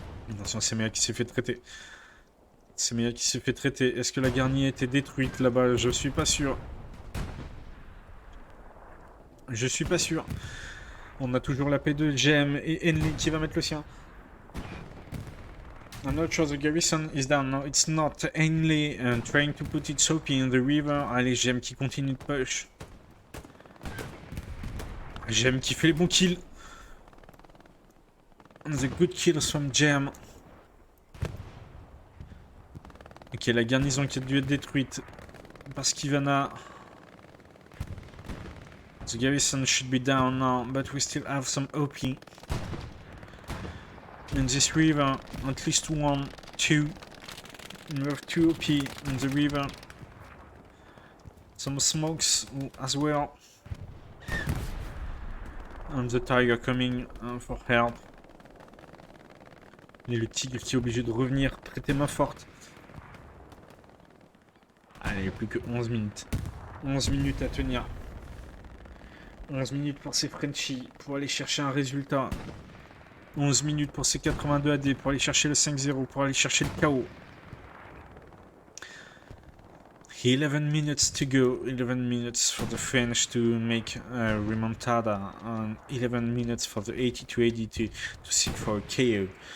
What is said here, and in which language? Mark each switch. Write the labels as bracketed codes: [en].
[fr] Attention, c'est Meya qui s'est fait traiter. C'est Meya qui s'est fait traiter. Est-ce que la garnie a été détruite là-bas? Je suis pas sûr. Je suis pas sûr. On a toujours la P2, Gem et Henley qui va mettre le sien. [en] I'm not sure the garrison is down. No, it's not. Henley trying to put its OP in the river. [fr] Allez, Gem qui continue de push. Gem qui fait les bons kills. [en] And the good kills from Gem. [fr] Ok, la garnison qui a dû être détruite par Skivana. [en] The garrison should be down now, but we still have some OP. In this river, at least 1, 2. We have 2 OP in the river. Some smokes as well. And the tiger coming for help. [fr] Et le tigre qui est obligé de revenir prêter main forte. Allez, plus que 11 minutes. 11 minutes à tenir. 11 minutes pour ces Frenchies pour aller chercher un résultat. 11 minutes pour ces 82 AD pour aller chercher le 5-0, pour aller chercher le KO. [en] 11 minutes to go. 11 minutes for the French to make a remontada. And 11 minutes for the 82 AD to seek for a KO.